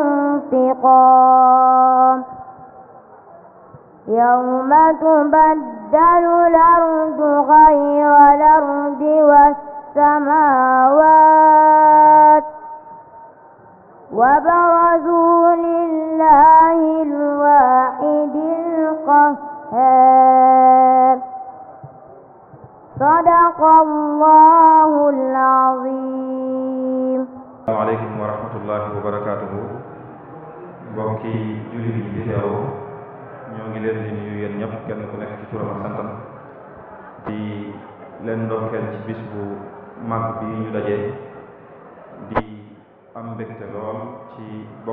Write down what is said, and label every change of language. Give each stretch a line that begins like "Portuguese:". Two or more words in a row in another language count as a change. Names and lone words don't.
Arabic: انتقام يوم تبدل الأرض غير الأرض والسماوات وبرزوا لله الواحد القهار صدق الله العظيم. السلام عليكم ورحمة الله وبركاته.
Wolof: Mbokki jullit yi fi teew ñoo ngi leen di nuyu yéen ñëpp kenn ku nekk ci turam ak santam di leen ndokkeel ci bis bu màgg bi ñu dajee di am mbégte lool ci bokk